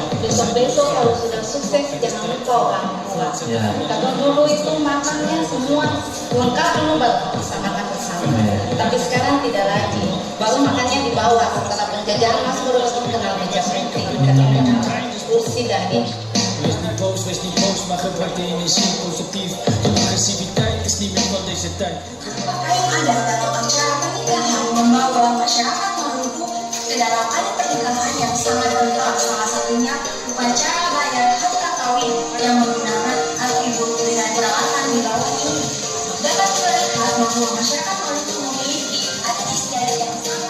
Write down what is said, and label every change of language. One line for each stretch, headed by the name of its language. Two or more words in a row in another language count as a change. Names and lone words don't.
Indonesian: Besok-besok kalau sudah sukses jangan lupa orang tua. Ya. Kalau dulu itu makannya semua lengkap dulu baru bisa makan bersama. Tapi sekarang tidak lagi. Baru makannya di bawah. Setelah penjajahan masuk baru kenal meja putih. Kursi dari
Dutch: Wees niet boos, maar gebruik de energie positief. De agressiviteit is niet meer van deze tijd.
Indonesian: Pakaian adat dalam acara pernikahan membawa masyarakat Maluku ke dalam adat pernikahan yang sangat kental. Salah satunya upacara bayar harta kawin yang menggunakan atribut dengan peralatan di bawah ini. Dapat terlihat bahwa masyarakat Maluku memiliki adat istiadat yang sama.